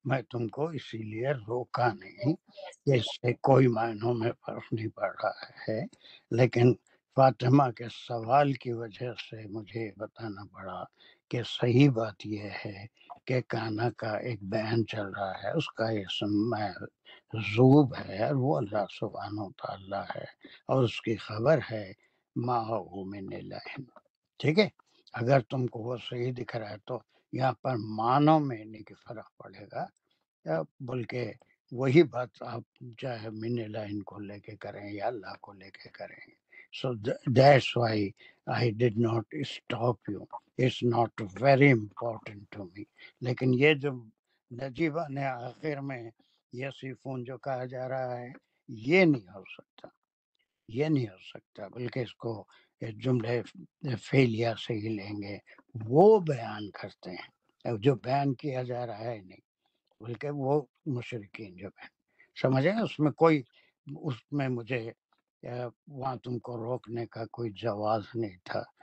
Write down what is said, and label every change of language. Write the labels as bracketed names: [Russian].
[Urdu] میں تم کو اسی لیے روکا نہیں کہ اس سے کوئی معنوں میں فرق نہیں پڑ رہا ہے, لیکن فاطمہ کے سوال کی وجہ سے مجھے بتانا پڑا کہ صحیح بات یہ ہے کہ کانا کا ایک بیان چل رہا ہے, اس کا اسم زوب ہے اور وہ اللہ سبحانہ و تعالیٰ ہے, اور اس کی خبر ہے ما هو من الہ. ٹھیک ہے, اگر تم کو وہ صحیح دکھ رہا ہے تو یہاں پر معنوں میں نہیں کہ فرق پڑے گا, بلکہ وہی بات آپ چاہے من الہ کو لے کے کریں یا اللہ کو لے کے کریں. [English] So that's why I did not stop you. It's not very important to me. [Urdu] لیکن یہ جو نجیبہ نے آخر میں یسیفون جو کہا جا رہا ہے یہ نہیں ہو سکتا, یہ نہیں ہو سکتا, بلکہ اس کو جملے فعلیہ سے ہی لیں گے. وہ بیان کرتے ہیں, جو بیان کیا جا رہا ہے نہیں, بلکہ وہ مشرکین جو بیان سمجھے, اس میں کوئی, اس میں مجھے وہاں تم کو روکنے کا کوئی جواز نہیں تھا.